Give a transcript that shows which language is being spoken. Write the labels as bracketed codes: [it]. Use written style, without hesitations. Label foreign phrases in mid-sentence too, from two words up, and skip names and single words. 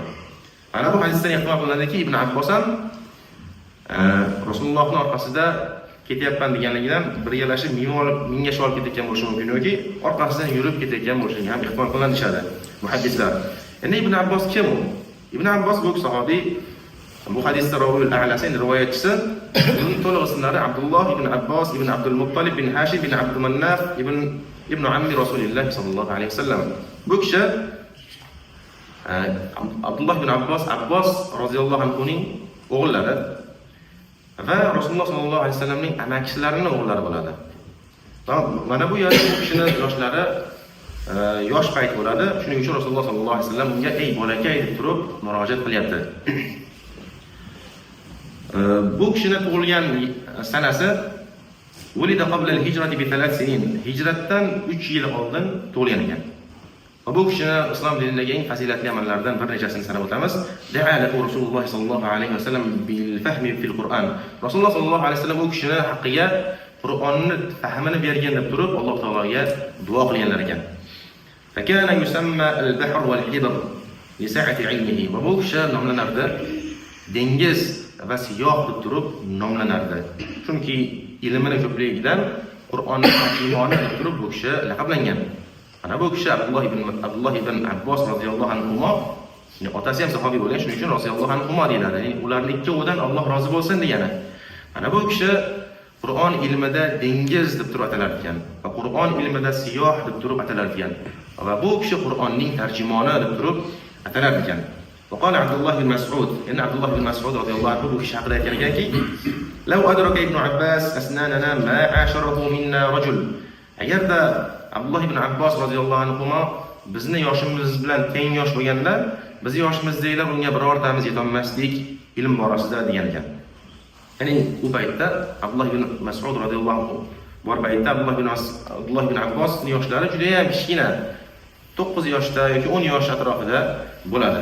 [uz] Mana bu hadisdan ehtimol qilinadiki, Ibn Abbos ham Rasulullohning orqasida ketyapman deganligidan bir yarashib mingashib olib ketgan bo'lishi mumkin yoki orqasidan yurib ketgan bo'lishiga ham ehtimol qilinadi muhaddislar. Endi Ibn Abbos kim u? Ibn Abbos bu sahobiy, bu hadisda raviyul a'lasi, rivoyatchisi, uning to'liq ismlari Abdulloh ibn Abbos ibn Abdul Muttalib bin Hashim bin Abdul Mannaf [ar] ابن عم رسول الله صلى الله عليه وسلم. [uz] Bu kishi Abdulloh ibn Abbos [ar] رضي الله عنه [uz] o'g'illari va Rasululloh [ar] صلى الله عليه وسلم [uz] amakilarining o'g'illari bo'ladi. Mana bu yerda bu kishining yoshlari yosh payt bo'ladi. Shuning uchun Rasululloh [ar] صلى الله عليه وسلم [uz] unga ey bolakay deb turib murojaat qilyapti. [ar] Bu kishining tug'ilgan sanasi ولد قبل الهجرة بثلاث سنين. [uz] Hijratdan 3 yil oldin tug'ilgan ekan. Va bu kishining islom dinidagi eng fazilatli amallardan bir nechasini sanab o'tamiz. [ar] دعا له رسول الله صلى الله عليه وسلم بالفهم في القرآن. [uz] Rasululloh [ar] صلى الله عليه وسلم [uz] bu kishining haqqiga Qur'onni fahmini bergan deb turib Alloh taologa duo qilganlar ekan. [ar] فكان يسمى البحر والحبر لسعة علمه. [uz] Va bu kishi nomlanardi dengiz va siyoh deb turib nomlanardi. Chunki ilmining ko'pligidan Qur'onning tarjimoni deb turib bu kishi laqablangan. Mana bu kishi Abdulloh ibn Abbos [ar] رضي الله عنه, [uz] ya'ni otasi ham sahobiy bo'lgan, shuning uchun [ar] رضي الله عنه [uz] deyiladi. Ya'ni ularning ikkovidan Alloh rozi bo'lsin degani. Mana bu kishi Qur'on ilmida dengiz deb turib atalar ekan va Qur'on ilmida siyoh deb turib atalar ekan. Va bu kishi Qur'onning tarjimoni deb turib atalar ekan. [ar] وقال عبد الله بن مسعود إن عبد الله بن مسعود رضي الله عنه في شعر ذلك لو أدرك ابن عباس أسناننا ما عاشره منا رجل. [uz] Agarda Abdullah ibn Abbos [ar] رضي الله عنهما [uz] bizni yoshimiz bilan teng yosh bo'lganda, biz yoshimizdagilar unga birortamiz yetolmasdik ilm borasida degan ekan. Ya'ni u paytda Abdullah ibn Mas'ud [ar] رضي الله عنه [uz] bor paytda Abdullah ibn Abbos yoshlari juda ham kichkina, 9 yoshda yoki 10 yosh atrofida bo'ladi.